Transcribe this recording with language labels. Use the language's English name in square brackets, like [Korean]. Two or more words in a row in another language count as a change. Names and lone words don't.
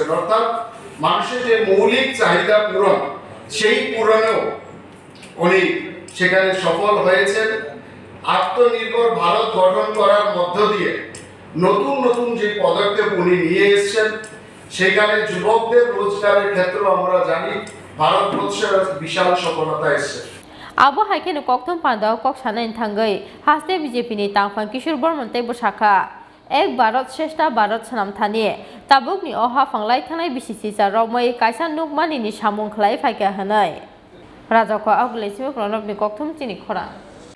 [Bangla] অর্থাৎ মানুষের যে মৌলিক চাহিদা পূরণ, সেই পূরণেও উনি সেখানে সফল হয়েছেন। আত্মনির্ভর ভারত গঠন করার মধ্য দিয়ে নতুন নতুন যে পদক্ষেপ উনি নিয়ে এসেছেন, সেখানে যুবকদের রোজগারের ক্ষেত্রে আমরা জানি ভারতবর্ষের বিশাল সফলতা এসেছে। [Kok Borok] Abo haike no kok thum panda kok sana in thangai haste BJP ni tangfan Kishor Bormon tei bosakha ek Bharat Shrestha Bharat sanam thani tabuk ni oha fanglai thanai BCC sa romoi kaisa nukmani ni samung khlai phaika hanai Raja ko aglai sime pranab ni kok thum chini khora